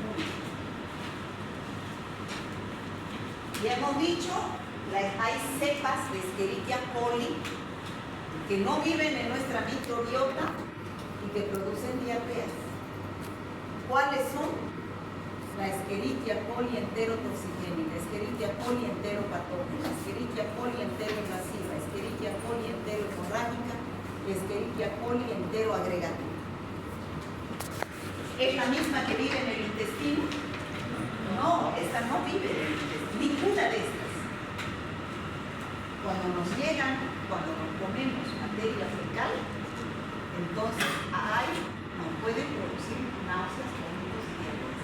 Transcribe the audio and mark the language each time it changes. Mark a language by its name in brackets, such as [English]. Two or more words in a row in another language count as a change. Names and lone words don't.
[Spanish] Ya hemos dicho, hay cepas de Escherichia coli que no viven en nuestra microbiota y que producen diarreas. ¿Cuáles son? La Escherichia coli enterotoxigénica, Escherichia coli enteropatógena, Escherichia coli enteroinvasiva, Escherichia coli enterohemorrágica, Escherichia coli enteroagregativa. ¿Es la misma que vive en el intestino? No, esta no vive en el intestino, ninguna de estas. Cuando nos comemos materia fecal, entonces nos pueden producir náuseas, vómitos y diarreas.